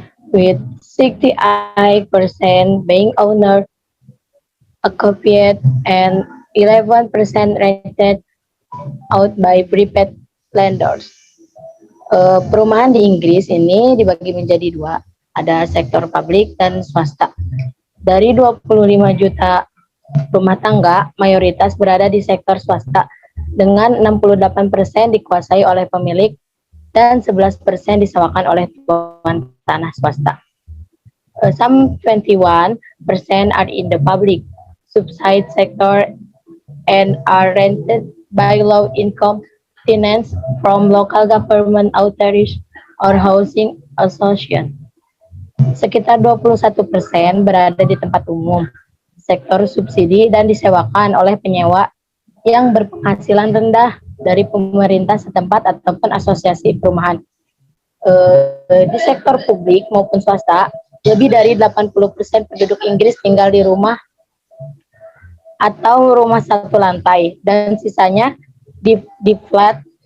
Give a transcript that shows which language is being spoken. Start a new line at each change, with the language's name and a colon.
English: with 68% being owner occupied and 11% rented out by private landlords.
Indonesian: Perumahan di Inggris ini dibagi menjadi dua, ada sektor publik dan swasta. Dari 25 juta rumah tangga, mayoritas berada di sektor swasta dengan 68% dikuasai oleh pemilik dan 11% disewakan oleh tuan tanah swasta.
English: Some 21% are in the public subside sector and are rented by low-income tenants from local government authorities or housing association.
Indonesian: Sekitar 21% berada di tempat umum, sektor subsidi dan disewakan oleh penyewa yang berpenghasilan rendah dari pemerintah setempat ataupun asosiasi perumahan. Di sektor publik maupun swasta, lebih dari 80% penduduk Inggris tinggal di rumah atau rumah satu lantai, dan sisanya di flat.